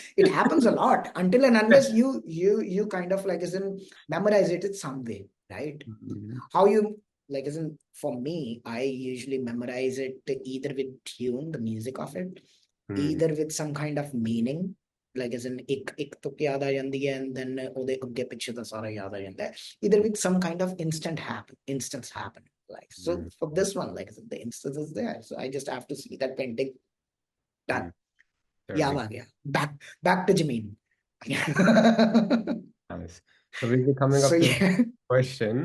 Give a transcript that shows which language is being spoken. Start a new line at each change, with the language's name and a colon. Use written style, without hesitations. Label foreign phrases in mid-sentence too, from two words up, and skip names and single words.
English: It happens a lot until and unless you kind of like memorize it in some way, right? Mhm. How you like for me, I usually memorize it either with tune, the music of it, Mm. either with some kind of meaning, like
Punjabi: ਇੱਕ ਤੁਕ ਯਾਦ ਆ ਜਾਂਦੀ ਹੈ,
English: and then
Punjabi: ਉਹਦੇ ਅੱਗੇ ਪਿੱਛੇ ਦਾ ਸਾਰਾ ਯਾਦ ਆ ਜਾਂਦਾ ਹੈ,
English: either with some kind of instance happen. Like, so Mm. for this one, like the instance is there. So I just have to see that painting done. Mm. Yeah, Certainly. yeah. Back to Jameen. Nice. So we'll be coming So up to the yeah, question.